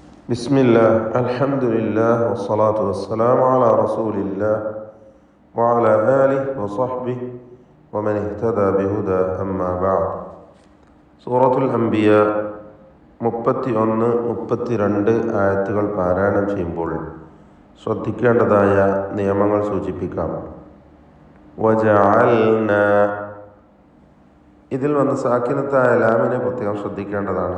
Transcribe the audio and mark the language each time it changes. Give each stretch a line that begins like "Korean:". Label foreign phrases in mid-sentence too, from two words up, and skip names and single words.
Arabic: بسم الله الحمد لله والصلاة والسلام على رسول الله وعلى آله وصحبه ومن اهتدى بهدى أما بعد.
Malayalam: സൂറത്തുൽ അംബിയ 31-32 ആയത്തുകൾ പാരായണം ചെയ്യുമ്പോൾ ശ്രദ്ധിക്കേണ്ടതായ നിയമങ്ങൾ സൂചിപ്പിക്കാം. വജഅൽന, ഇതിൽ വന്ന് സാക്കിനത്തായ ലാമിനെ പ്രത്യേകം ശ്രദ്ധിക്കേണ്ടതാണ്.